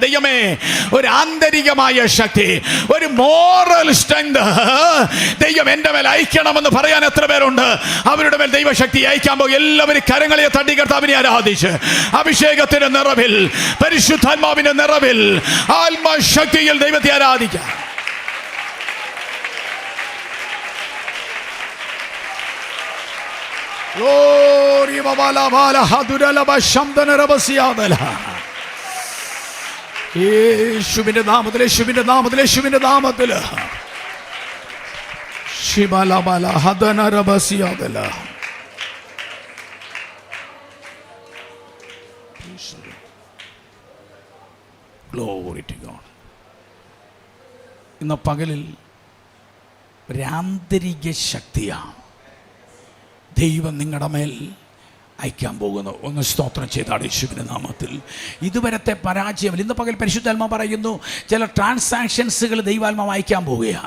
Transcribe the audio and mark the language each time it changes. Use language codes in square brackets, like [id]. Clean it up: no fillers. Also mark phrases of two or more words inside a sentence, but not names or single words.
[ml] ദൈവമേ, ഒരു ആന്തരികമായ ശക്തി, ഒരു [en] moral strength [ml] ദൈവം എൻ്റെ മേൽ അയക്കണമെന്ന് പറയാൻ എത്ര പേരുണ്ട്? അവരുടെ മേൽ ദൈവശക്തി അയക്കാൻ പോകും. എല്ലാവരും കരങ്ങളെ തട്ടി കർത്താവിനെ ആരാധിച്ച് അഭിഷേകത്തിന്റെ നിറവിൽ, പരിശുദ്ധാത്മാവിന്റെ നിറവിൽ, ആത്മശക്തിയിൽ ദൈവത്തെ ആരാധിക്കാം. Glory babala bala hadurala bashamdana rabasiyadala. യേശുവിന്റെ നാമത്തിൽ, യേശുവിന്റെ നാമത്തിൽ, യേശുവിന്റെ നാമത്തിൽ. ശിബല ബല ഹദന റബസിയദല. [en] Glory to God. [ml] ഇന്ന് പകലിൽ ഒരു ആന്തരിക ശക്തിയാണ് ദൈവം നിങ്ങളുടെ മേൽ അയക്കാൻ പോകുന്നു. ഒന്ന് സ്തോത്രം ചെയ്താണ് യേശുവിന്റെ നാമത്തിൽ. ഇതുവരത്തെ പരാജയം ഇന്ന് പകൽ പരിശുദ്ധാത്മാ പറയുന്നു, ചില ട്രാൻസാക്ഷൻസുകൾ ദൈവാത്മാവ് അയക്കാൻ പോവുകയാണ്.